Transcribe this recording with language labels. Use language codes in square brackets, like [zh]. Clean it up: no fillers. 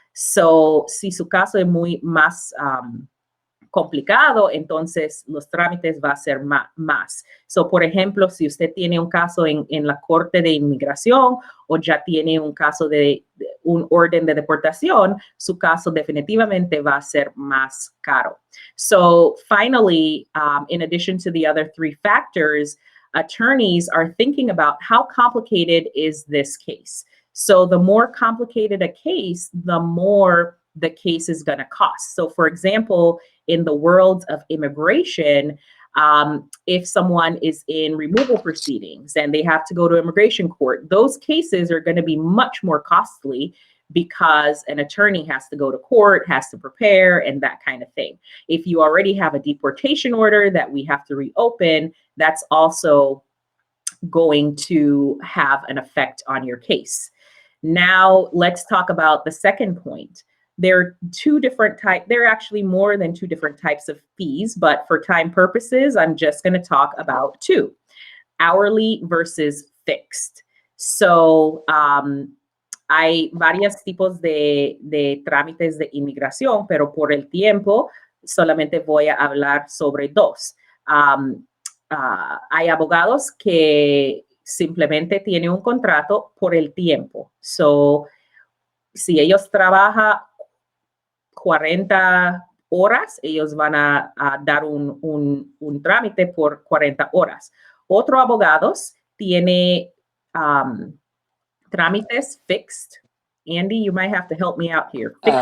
[es] So, si su caso es muy más complicado, entonces los trámites va a ser más. So, por ejemplo, si usted tiene un caso en la Corte de Inmigración o ya tiene un caso de un orden de deportación, su caso definitivamente va a ser más caro. [en] So, finally, in addition to the other 3 factors, attorneys are thinking about how complicated is this case. So, the more complicated a case, the more the case is going to cost. So, for example, in the world of immigration, if someone is in removal proceedings and they have to go to immigration court, those cases are going to be much more costly because an attorney has to go to court, has to prepare, and that kind of thing. If you already have a deportation order that we have to reopen, that's also going to have an effect on your case. Now, let's talk about the second point. There are 2 different types. There are actually more than 2 different types of fees, but for time purposes, I'm just going to talk about 2, hourly versus fixed. [es] So, hay varios tipos de trámites de inmigración, pero por el tiempo solamente voy a hablar sobre 2. Hay abogados que simplemente tienen un contrato por el tiempo. So, si ellos trabajan 40 horas, ellos van a dar un trámite por 40 horas. Otros abogados tiene trámites fixed? [en] Andy, you might have to help me out here.